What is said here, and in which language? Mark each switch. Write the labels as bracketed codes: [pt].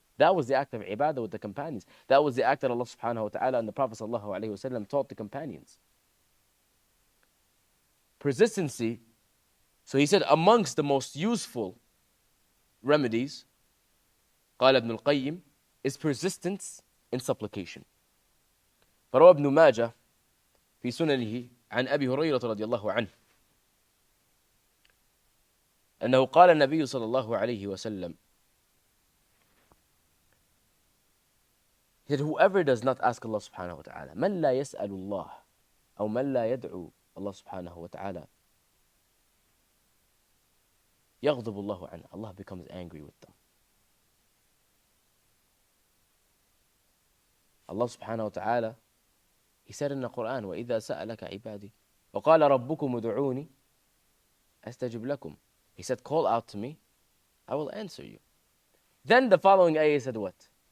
[en] That was the act of ibadah with the companions. That was the act that Allah subhanahu wa ta'ala and the Prophet sallallahu alayhi wa sallam taught the companions. Persistency. So he said, amongst the most useful remedies, [ar] قال ابن القيم, [en] is persistence in supplication. [ar] فروى ابن ماجه في سننه عن أبي هريرة رضي الله عنه أنه قال النبي صلى الله عليه وسلم, [en] he said, whoever does not ask Allah subhanahu wa ta'ala, [ar] من لا يسأل الله أو من لا يدعو الله سبحانه وتعالى, يغضب الله عنه, [en] Allah becomes angry with them. Allah subhanahu wa ta'ala, he said in the Quran, [ar] وَإِذَا سَأَلَكَ عِبَادِي وَقَالَ رَبُّكُمُ ادْعُونِي أَسْتَجِبْ لَكُمْ. [en] He said, call out to me, I will answer you. Then the following ayah said what?